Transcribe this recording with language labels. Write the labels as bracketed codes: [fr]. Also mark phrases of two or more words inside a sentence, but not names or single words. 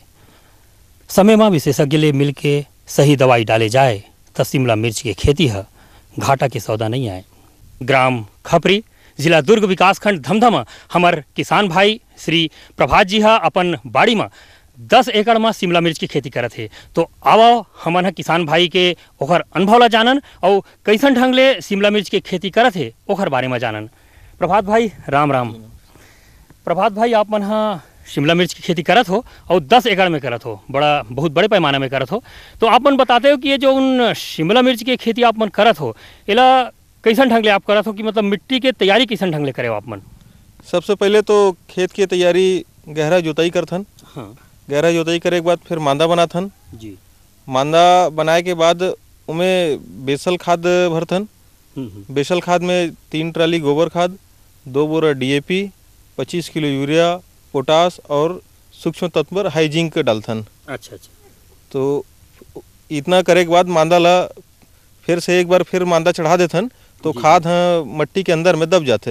[hne] समय में विशेषज्ञ ले मिल के सही दवाई डाले जाए तो शिमला मिर्च की खेती है घाटा के सौदा नहीं आए। ग्राम खपरी जिला दुर्ग विकासखंड धमधमा हमार किसान भाई श्री प्रभात जी हा अपन बाड़ी में 10 एकड़ में शिमला मिर्च की खेती करत है। तो आओ हमन हा किसान भाई के ओखर अनुभव ला जानन और कैसन ढंग ले शिमला मिर्च के खेती करत है ओखर बारे में जानन। प्रभात भाई राम राम। प्रभात भाई आप मन हा शिमला मिर्च की खेती करत हो और 10 एकड़ में करत हो बहुत बड़े पैमाने में करत हो। तो आप मन बताते हो कि ये जो उन शिमला मिर्च की खेती आप मन करत हो एला कैसन ढंग ले आप करत हो कि मतलब मिट्टी के तैयारी कैसन ढंग ले करे हो आप मन। सबसे पहले तो खेत की तैयारी गहरा जोताई करथन। हाँ। गहरा जोताई करे के बाद फिर मांदा बनाथन जी। मांदा बनाए के बाद उमें बेसल खाद भरथन। बेसल खाद में 3 ट्राली गोबर खाद, 2 बोरा DAP, 25 किलो यूरिया, पोटास और सूक्ष्म तत्व हाई जिंक डालथन। अच्छा। तो इतना करे के बाद मांदा ला फिर से एक बार फिर मांदा चढ़ा देथन तो खाद मट्टी के अंदर में दब जाते।